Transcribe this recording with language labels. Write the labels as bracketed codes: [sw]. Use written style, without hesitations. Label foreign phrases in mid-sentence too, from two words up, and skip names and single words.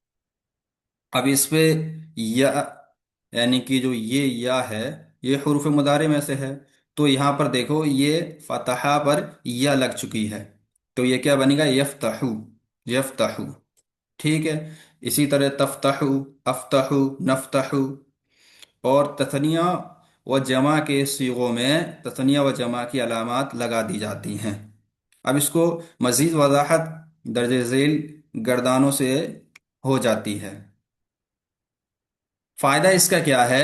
[ur] اب اس پہ یا یعنی کہ جو یہ یا ہے یہ حروف مضارع میں سے ہے، تو یہاں پر دیکھو یہ فتحہ پر یا لگ چکی ہے، تو یہ کیا بنے گا؟ [ar] یفتحو، یفتحو. [ur] ٹھیک ہے. اسی طرح [ar] تفتحو، افتحو، نفتحو. [ur] اور تثنیہ و جمع کے صیغوں میں تثنیہ و جمع کی علامات لگا دی جاتی ہیں. اب اس کو مزید وضاحت درج ذیل گردانوں سے ہو جاتی ہے. فائدہ اس کا کیا ہے؟